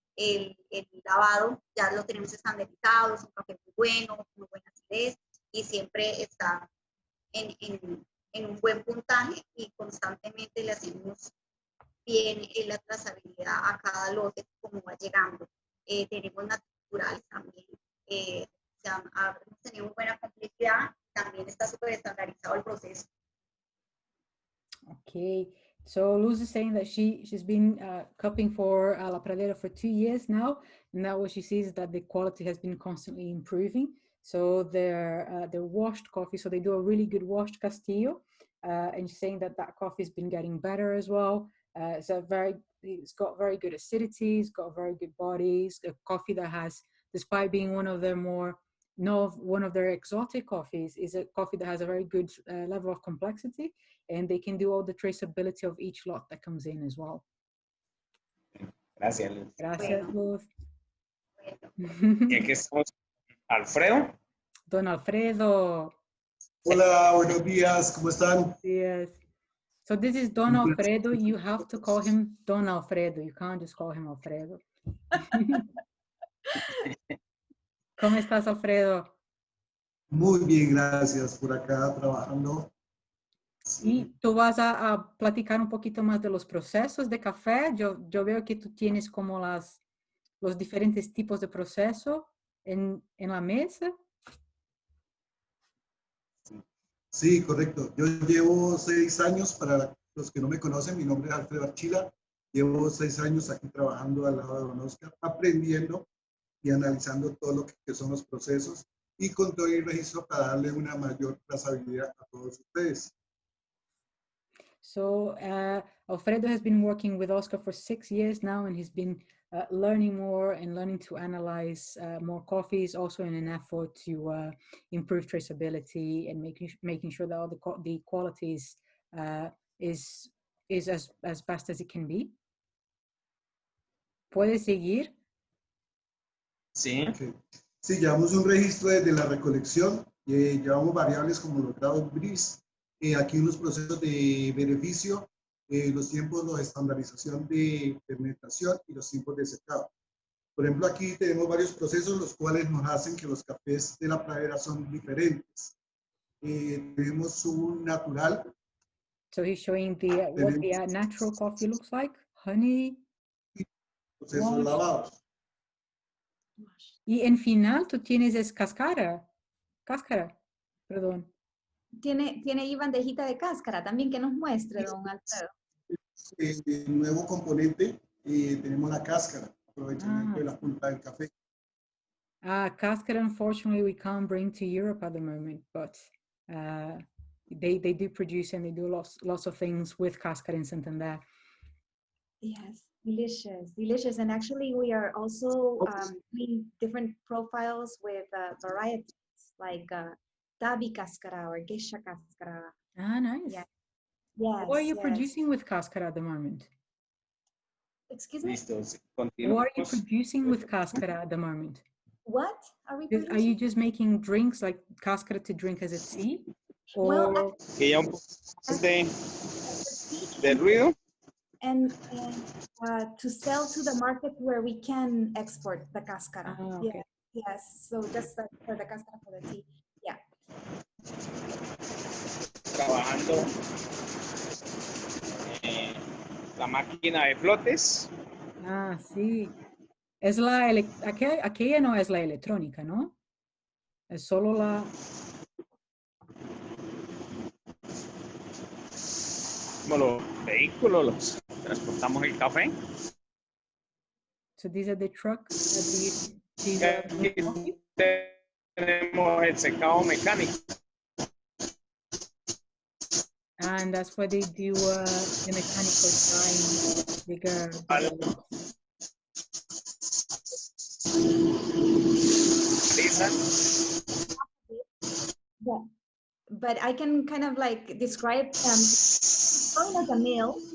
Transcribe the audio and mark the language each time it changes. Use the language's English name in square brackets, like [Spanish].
[Spanish] El lavado ya lo tenemos estandarizado, es un café muy bueno, muy buena acidez y siempre está en un buen puntaje y constantemente le hacemos bien la trazabilidad a cada lote como va llegando. Tenemos naturales también, hemos tenido muy buena complicidad, también está súper estandarizado el proceso. [English] Okay, so Luz is saying that she's been cupping for La Pradera for 2 years now, and that what she sees is that the quality has been constantly improving. So they're washed coffee, so they do a really good washed Castillo, and she's saying that coffee has been getting better as well. It's got very good acidity, it's got very good bodies. A coffee that has, despite being one of their exotic coffees, is a coffee that has a very good level of complexity, and they can do all the traceability of each lot that comes in as well. [Spanish] Gracias, Luz. Gracias, Luz. Y aquí estamos, Alfredo. Don Alfredo. Hola, buenos días, ¿cómo están? [English] Yes. So this is Don Alfredo. You have to call him Don Alfredo. You can't just call him Alfredo. [Spanish] ¿Cómo estás, Alfredo? Muy bien, gracias, por acá trabajando. Y tú vas a platicar un poquito más de los procesos de café. Yo veo que tú tienes como los diferentes tipos de proceso en la mesa. Sí, correcto. Yo llevo 6 años, para los que no me conocen, mi nombre es Alfredo Archila. Llevo 6 años aquí trabajando al lado de don Oscar, aprendiendo y analizando todo lo que son los procesos y con todo el registro para darle una mayor trazabilidad a todos ustedes. [English] So Alfredo has been working with Oscar for 6 years now, and he's been learning more and learning to analyze more coffees, also in an effort to improve traceability and making sure that all the qualities is as best as it can be. [Spanish] ¿Puedes seguir? Sí. [English] Okay. [Spanish] Sí, llevamos un registro desde la recolección, llevamos variables como los grados BRIS, aquí unos procesos de beneficio, los tiempos de estandarización de fermentación y los tiempos de secado. Por ejemplo, aquí tenemos varios procesos los cuales nos hacen que los cafés de la pradera son diferentes. Tenemos un natural. [English] So he's showing what the natural coffee looks like, honey. [Spanish] Procesos lavados. Y en final tú tienes cáscara, perdón. Tiene ahí bandejita de cáscara también que nos muestre, don Alfredo. El nuevo componente, tenemos la cáscara, aprovechamiento de la pulpa del café. [English] Cáscara, unfortunately, we can't bring to Europe at the moment, but they do produce and they do lots of things with cáscara in Santander. Yes, delicious. And actually, we are also doing different profiles with varieties like Tabi cáscara or Geisha cáscara. Ah, nice. Yeah. Yes. What are you producing with cáscara at the moment? Excuse me? [Spanish] Listo. [English] What are you producing with cáscara at the moment? What are we Are you just making drinks like cáscara to drink as a tea? Or... Well, [Spanish] Que ya un poco de ruido. [English] And to sell to the market where we can export the cáscara. Ah, okay. Yes. So just for the cáscara for the tea. Yeah. [Spanish] Trabajando la máquina de flotes. Ah, sí. Es aquella no es la electrónica, ¿no? Es solo la... Como los vehículos, los transportamos el café. [English] So these are the trucks. [Spanish] Aquí tenemos el secado mecánico. [English] And that's why they do the mechanical drying bigger. But I can kind of like describe going as a mill.